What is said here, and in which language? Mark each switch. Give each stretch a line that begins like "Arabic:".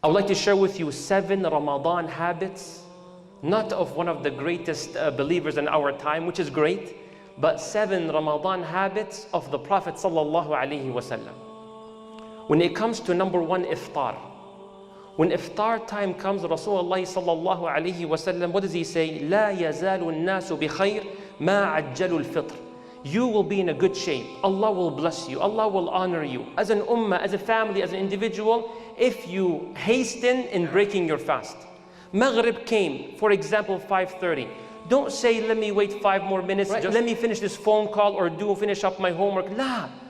English: I would like to share with you 7 Ramadan habits, not of one of the greatest believers in our time, which is great, but 7 Ramadan habits of the Prophet sallallahu alaihi wasallam. When it comes to number 1, iftar. When iftar time comes, Rasulullah sallallahu alaihi wasallam, what does he say?
Arabic: لا يزال الناس بخير ما عجلوا الفطر.
English: You will be in a good shape. Allah will bless you. Allah will honor you. As an ummah, as a family, as an individual, if you hasten in breaking your fast. Maghrib came, for example, 5:30. Don't say, let me wait 5 more minutes, right, let me finish this phone call or finish up my homework. La.